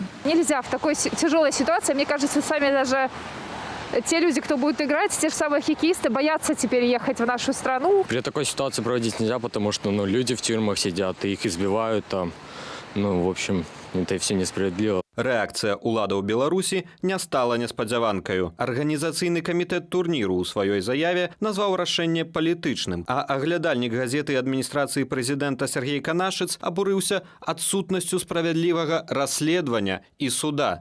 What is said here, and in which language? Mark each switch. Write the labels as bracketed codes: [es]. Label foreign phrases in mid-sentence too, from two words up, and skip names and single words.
[ru] Нельзя в такой тяжелой ситуации, мне кажется, сами даже те люди, кто будет играть, те же самые хоккеисты, боятся теперь ехать в нашу страну. При такой ситуации проводить нельзя, потому что люди в тюрьмах сидят, и их избивают там. В общем, это все несправедливо. [be] Рэакцыя ўладаў Беларусі не стала неспадзяванкаю. Арганізацыйны камітэт турніру ў сваёй заяве назваў рашэнне палітычным, а аглядальнік газеты адміністрацыі прэзідэнта Сергей Канашыц абурыўся адсутнасцю справядлівага расследавання і суда.